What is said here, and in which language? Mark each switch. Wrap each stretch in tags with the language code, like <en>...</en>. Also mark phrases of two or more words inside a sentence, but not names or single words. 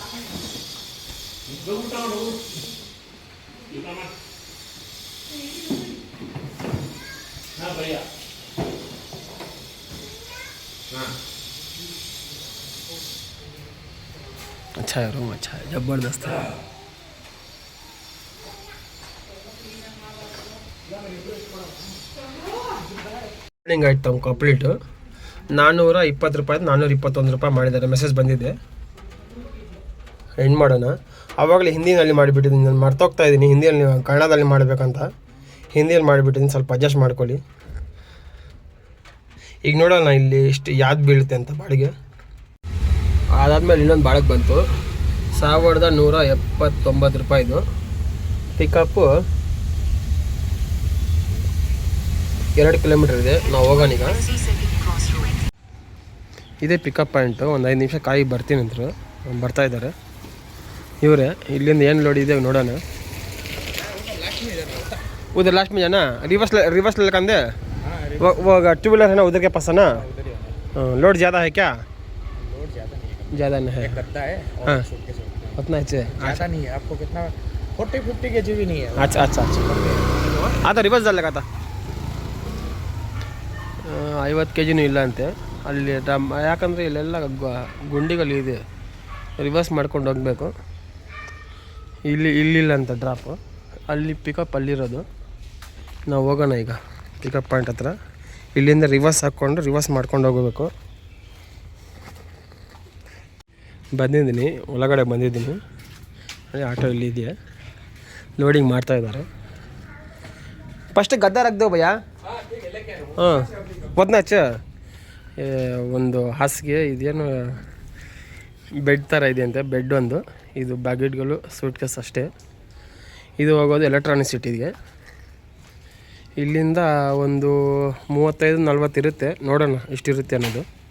<hi>अच्छा है रूम, अच्छा है, जबरदस्त है.</hi> <kn>ರನ್ನಿಂಗ್ ಆಯ್ತು ತಮ್ಮ ಕಂಪ್ಲೀಟು. 420 ರೂಪಾಯಿ 421 ರೂಪಾಯಿ ಮಾಡಿದ್ದಾರೆ. ಮೆಸೇಜ್ ಬಂದಿದೆ. ಎಂಡ್ ಮಾಡೋಣ. ಆವಾಗಲೇ ಹಿಂದಿನಲ್ಲಿ ಮಾಡಿಬಿಟ್ಟಿದ್ದೀನಿ, ನಾನು ಮರ್ತೋಗ್ತಾ ಇದ್ದೀನಿ ಹಿಂದಿಯಲ್ಲಿ ಕನ್ನಡದಲ್ಲಿ ಮಾಡಬೇಕಂತ. ಹಿಂದಿಯಲ್ಲಿ ಮಾಡಿಬಿಟ್ಟಿದ್ದೀನಿ, ಸ್ವಲ್ಪ ಅಡ್ಜಸ್ಟ್ ಮಾಡ್ಕೊಳ್ಳಿ. ಈಗ ನೋಡೋಣ ಇಲ್ಲಿ ಎಷ್ಟು ಯಾವ್ದು ಬೀಳುತ್ತೆ ಅಂತ ಬಾಡಿಗೆ. ಅದಾದಮೇಲೆ ಇನ್ನೊಂದು ಬಾಡಿಗೆ ಬಂತು 1179 ರೂಪಾಯಿದು. ಪಿಕಪ್ಪು 2 ಕಿಲೋಮೀಟ್ರ್ ಇದೆ. ನಾವು ಹೋಗೋಣ ಈಗ.</kn> <en>Busy second crossroad.</en> <kn>ಇದೇ</kn> <en>pickup point.</en> <kn>ಒಂದು 5 ನಿಮಿಷ ಕಾಯಿ ಬರ್ತೀನಿ ಅಂದರು. ಬರ್ತಾ ಇದ್ದಾರೆ ಇವರೇ. ಇಲ್ಲಿಂದ ಏನು ಲೋಡ್ ಇದೆ ನೋಡೋಣ.</kn> <hi>उधर लास्ट में जाना, रिवर्स ललकांदे वो 2 व्हीलर है ना, उधर के पास है ना. लोड ज़्यादा है क्या? लोड ज़्यादा नहीं है. गद्दा है हाँ. और सूटकेस है। उतना ही चाहिए. ज़्यादा नहीं है, आपको कितना 40-50 kg भी नहीं है। अच्छा अच्छा अच्छा. हाँ तो रिवर्स लगा था. 50 kg</hi> <kn>ಇಲ್ಲ ಅಂತೆ ಅಲ್ಲಿ. ಯಾಕಂದರೆ ಇಲ್ಲೆಲ್ಲ ಗುಂಡಿಗಳು ಇದೆ, ರಿವರ್ಸ್ ಮಾಡ್ಕೊಂಡು ಹೋಗಬೇಕು. ಇಲ್ಲಿಲ್ಲ ಅಂತ ಡ್ರಾಪು, ಅಲ್ಲಿ ಪಿಕಪ್ ಅಲ್ಲಿರೋದು. ನಾವು ಹೋಗೋಣ ಈಗ</kn> <en>pickup point</en> <kn>ಹತ್ರ. ಇಲ್ಲಿಂದ ರಿವರ್ಸ್ ಹಾಕ್ಕೊಂಡು ರಿವರ್ಸ್ ಮಾಡ್ಕೊಂಡು ಹೋಗಬೇಕು. ಬಂದಿದ್ದೀನಿ, ಒಳಗಡೆ ಬಂದಿದ್ದೀನಿ. ಆಟೋ ಇಲ್ಲಿ ಇದೆಯಾ, ಲೋಡಿಂಗ್ ಮಾಡ್ತಾಯಿದ್ದಾರೆ.</kn> <hi>फर्स्ट गद्दा ರख दो भैया. हाँ उतना अच्छा</hi> <kn>ಒಂದು ಹಾಸಿಗೆ ಇದೇನು ಬೆಡ್ ಥರ ಇದೆ ಅಂತೆ, ಬೆಡ್ ಒಂದು, ಇದು ಬ್ಯಾಗೆಟ್ಗಳು ಸೂಟ್ ಕೇಸ್ ಅಷ್ಟೇ. ಇದು ಹೋಗೋದು ಎಲೆಕ್ಟ್ರಾನಿಕ್ ಸಿಟಿಗೆ. ಇಲ್ಲಿಂದ ಒಂದು 35-40 ಇರುತ್ತೆ, ನೋಡೋಣ ಎಷ್ಟಿರುತ್ತೆ ಅನ್ನೋದು.</kn>